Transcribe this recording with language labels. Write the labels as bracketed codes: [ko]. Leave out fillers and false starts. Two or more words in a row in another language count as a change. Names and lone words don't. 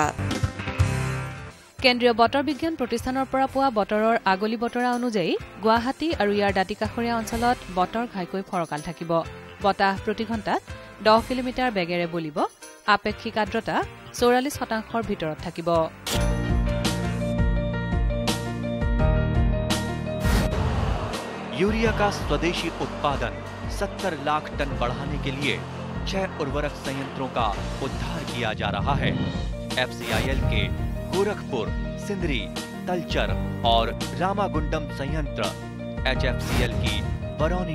[as] কেন্দ্ৰীয় বতৰ বিজ্ঞান প্ৰতিষ্ঠানৰ পৰা পোৱা বতৰৰ আগলি বতৰা অনুযায়ী গুৱাহাটী আৰু ইয়াৰ দাঁতিকাষৰীয়া অঞ্চলত বতৰ ঘাইকৈ ফৰকাল থাকিব বতাহ প্ৰতি ঘণ্টাত 10 কিলোমিটাৰ বেগেৰে বলিব আপেক্ষিক আৰ্দ্ৰতা 44% ভিতৰত থাকিব [hi] यूरिया का स्वदेशी उत्पादन 70 लाख टन बढ़ाने के लिए 6 उर्वरक संयंत्रों का उद्धार किया जा रहा है FCIL के गोरखपुर सिंदरी तलचर और रामागुंडम संयंत्र HFCL की बरौनी